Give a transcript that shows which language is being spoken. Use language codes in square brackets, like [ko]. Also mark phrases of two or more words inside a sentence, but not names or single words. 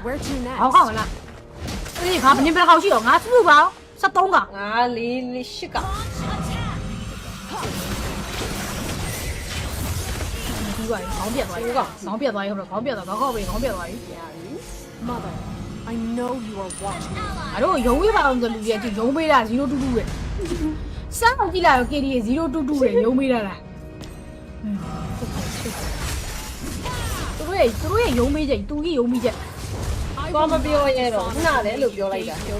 [en] Where to ဟော next? [my] ကောင်းလားအေးငါဘယ်ဘယ်ကောင်ရှိတော့ငါစုစုပါ73ကောင် ငါလေးရှစ်က ဒီပါခေါင်းပြတ်သွားပြီခေါင်းပြတ်သွားပြီဟုတ်တော့ခေါင်းပြတ်သွားခေါက်ပဲခေါင်းပြတ်သွားပြီ ရာပြီ [en] Mother, I know you are watching me. [my] ငါတို့ရုံးဝေးပါအောင်ဆိုလူကြီးကရုံးပေးတာ022ပဲစမ်းအောင်ကြည့်လိုက်ရော KD 022ပဲရုံးပေးတာလားသူတို့ရဲ့ရုံးပေးချက်သူကြီးရုံးပေးချက် သွားမပြောရဲတော့ခုနလည်းလို့ပြောလိုက်တာပြော